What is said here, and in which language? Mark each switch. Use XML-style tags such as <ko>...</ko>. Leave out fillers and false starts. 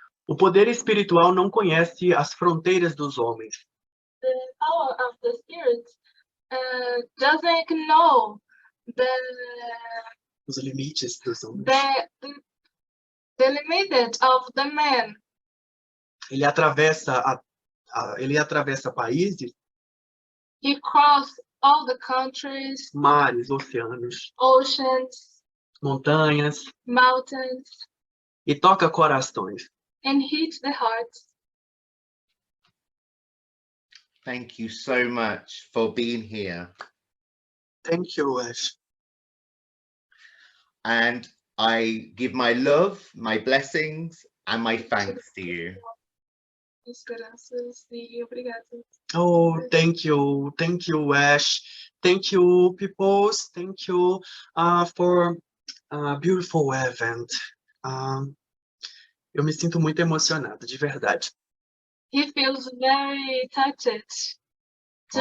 <pt>O poder espiritual não conhece as fronteiras dos homens.</pt> <en>The power of the spirit doesn't know</en> <pt>Os limites dos homens.</pt> <en>the limited of the man.</en> <pt>Ele atravessa países,</pt> <en>He crossed all the countries,</en> <pt>mares, oceanos,</pt> <en>oceans,</en> <pt>montanhas</pt> <en>mountains,</en> <pt>e toca corações.</pt> <en>and hit the hearts. Thank you so much for being here. Thank you, Ash. And I give my love, my blessings, and my thanks to you.</en> <pt>Graças e obrigada.</pt> <en>Oh, thank you, Ash. Thank you, peoples. Thank you for a beautiful event.</en> <pt>Eu me sinto muito emocionado, de verdade.</pt> <en>He feels very touched to</en>